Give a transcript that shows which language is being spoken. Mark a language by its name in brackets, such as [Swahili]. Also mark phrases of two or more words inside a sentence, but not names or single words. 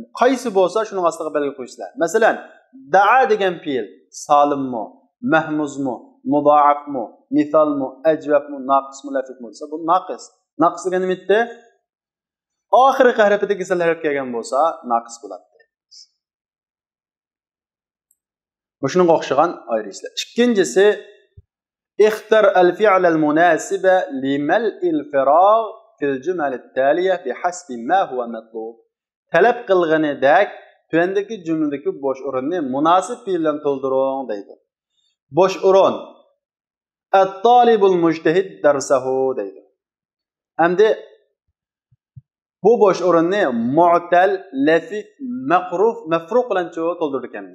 [Uzbek] Qaysi bo'lsa shuning ostiga belgi qo'yinglar. Masalan, da'a degan fe'l salimmi, mahmuzmi, mudoafmi, misolmi, ajvabmi, naqismi, lafifmi desa, bu naqis. Naqis degan nima edi? Oxirgi harfida kasal harf kelgan bo'lsa, naqis bo'ladi. Shunga o'xshagan ayiraysizlar. Ikkinchisi, [Arabic] اختر الفعل المناسب لملء الفراغ في الجمل التالية بحسب ما هو مطلوب. [Uzbek] Talab qilganidek tuvandagi jumladagi bo'sh o'rinni munosib fe'l bilan to'ldiring deydi. Bo'sh o'rin [Arabic] الطالب المجتهد درسه [Uzbek] deydi. Endi bu bo'sh o'rinni mu'tal, lafif, maqruf, mafruq bilan to'ldirdik ekanmiz.